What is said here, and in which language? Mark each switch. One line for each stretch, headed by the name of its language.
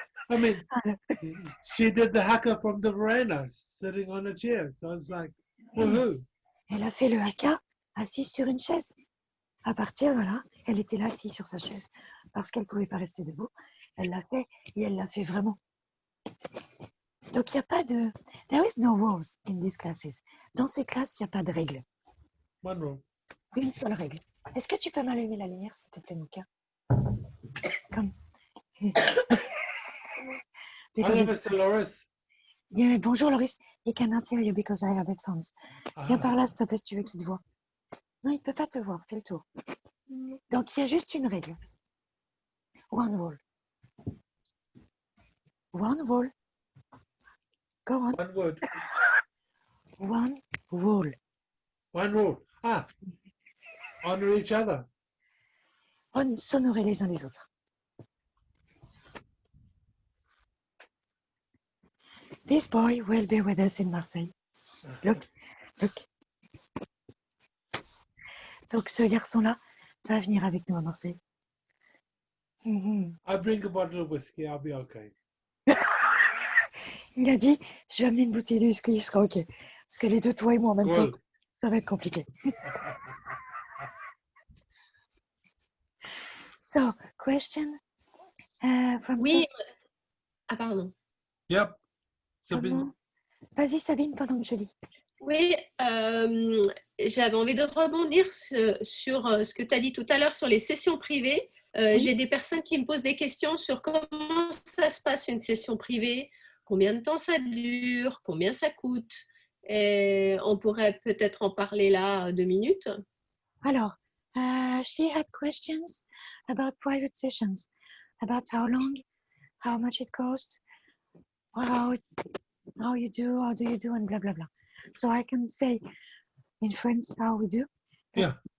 English: I mean, she did the haka from the veranda, sitting on a chair. So I was like, woohoo.
French: Elle a fait le haka assise sur une chaise. À partir de là, elle était là assise sur sa chaise parce qu'elle ne pouvait pas rester debout. Elle l'a fait et elle l'a fait vraiment. Donc il n'y a pas de...
English: There is no rules in these classes.
French: Dans ces classes, il n'y a pas de règles.
English: One rule.
French: Une seule règle. Est-ce que tu peux m'allumer la lumière, s'il te plaît, Mouka? Comme...
English: Hello, Mr. Loris.
French: Yeah, bonjour Loris.
English: He cannot hear you because I have headphones.
French: Viens par là, s'il te plaît, si tu veux qu'il te voit. Non, il ne peut pas te voir. Fais le tour. Donc, il y a juste une règle.
English: One rule. One rule. Go on. One word. One rule. One rule. Ah, honor each other.
French: On s'honorer les uns les autres.
English: This boy will be with us in Marseille. Look, look.
French: Donc, ce garçon-là va venir avec nous à Marseille.
English: I bring a bottle of whiskey, I'll be okay.
French: Il a dit, je vais amener une bouteille de whisky, il sera OK. Parce que les deux, toi et moi en même temps,
English: Cool.
French: ça va être compliqué.
English: So, question from
French: Oui.
English: Sophie.
French: Ah, pardon.
English: Yep. Sabine.
French: Comment- Vas-y Sabine, pendant que je lis. Oui, j'avais envie de rebondir sur ce que tu as dit tout à l'heure sur les sessions privées. Oui. J'ai des personnes qui me posent des questions sur comment ça se passe une session privée, combien de temps ça dure, combien ça coûte. Et on pourrait peut-être en parler là 2 minutes.
English: Alors, she had questions about private sessions, about how long, how much it costs, how you do, how do you do, and blah blah blah. So I can say in French how we do. Yeah.